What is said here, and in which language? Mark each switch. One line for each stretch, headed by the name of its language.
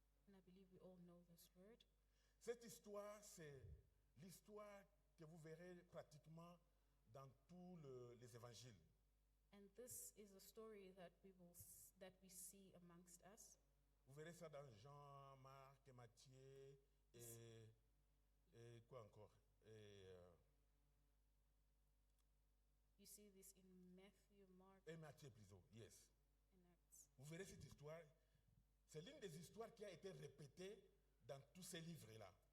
English: And I believe we all know this word.
French: Cette histoire, c'est l'histoire que vous verrez pratiquement dans tous les évangiles.
English: And this is a story that that we see amongst us.
French: Vous verrez ça dans Jean, Marc, Matthieu et quoi encore
English: You see this in Matthew, Mark,
French: et Matthieu plutôt, yes.
English: and Acts.
French: Vous verrez cette histoire. C'est l'une des histoires qui a été répétée dans tous ces livres-là.